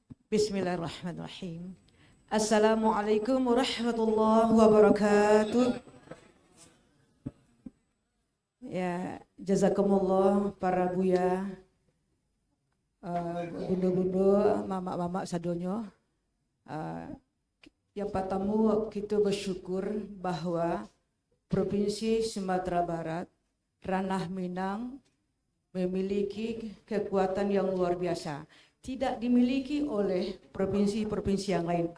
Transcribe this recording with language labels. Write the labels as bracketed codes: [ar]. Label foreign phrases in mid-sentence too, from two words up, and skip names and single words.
[ar] بسم الله الرحمن الرحيم. السلام عليكم ورحمة الله وبركاته. [id] Ya, jazakumullah para buya, bundo-bundo, [min] mama-mama sadonyo. [id] Yang pertama kita bersyukur bahwa Provinsi Sumatera Barat, Ranah Minang memiliki kekuatan yang luar biasa. Tidak dimiliki oleh provinsi-provinsi yang lain.